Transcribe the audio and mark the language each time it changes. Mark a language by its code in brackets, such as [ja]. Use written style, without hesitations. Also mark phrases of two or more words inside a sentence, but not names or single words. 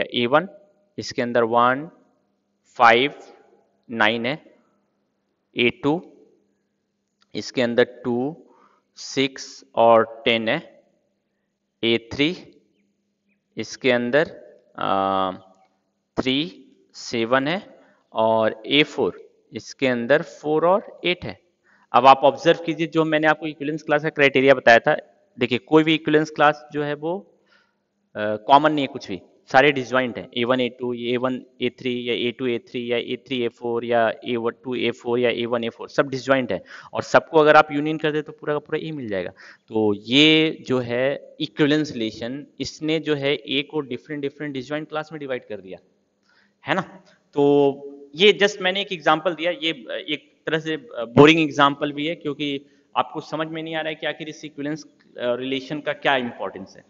[hi] A1 इसके अंदर 1 5 9 है, A2 इसके अंदर 2 6 और 10 है, A3 इसके अंदर 3 7 है, और A4 इसके अंदर 4 और 8 है। अब आप ऑब्जर्व कीजिए, जो मैंने आपको [en] equivalence class [hi] का क्राइटेरिया बताया था, देखिए कोई भी [en] equivalence class [hi] जो है वो कॉमन नहीं है, कुछ भी सारे डिसजॉइंट हैं। A1 A2 A1 A3 या A2 A3 या A3 A4 या A2 A4 या A1 A4 सब डिसजॉइंट है, और सबको अगर आप यूनियन कर दे तो पूरा का पूरा ए मिल जाएगा। तो ये जो है [en] equivalence relation, [hi] इसने जो है ए को [en] different different disjoint class [hi] में डिवाइड कर दिया, है ना। तो ये जस्ट मैंने एक एग्जांपल दिया, ये एक तरह से [en] boring example [hi] भी है, क्योंकि आपको समझ में नहीं आ रहा है कि आखिर इस [en] equivalence relation [hi] का क्या इंपॉर्टेंस है।